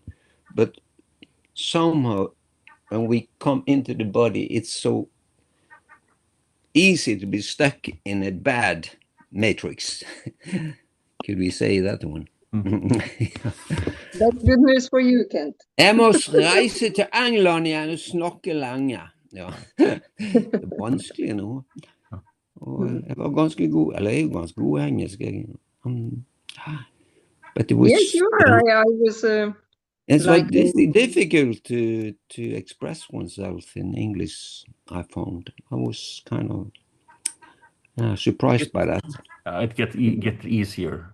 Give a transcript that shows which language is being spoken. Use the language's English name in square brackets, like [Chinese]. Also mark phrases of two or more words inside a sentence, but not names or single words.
[English] But somehow when we come into the body, it's so easy to be stuck in a bad matrix. Could we say that one? That's good news for you, Kent. [Norwegian] Jeg må reise til England igjen og snakke lenge. Ja. Det er vanskelig nå. Og jeg var ganske god, eller jeg er ganske god engelsk. [English] But it was, yes, you are. I was it's like difficult to express oneself in English, I found. I was kind of surprised by that. It get easier.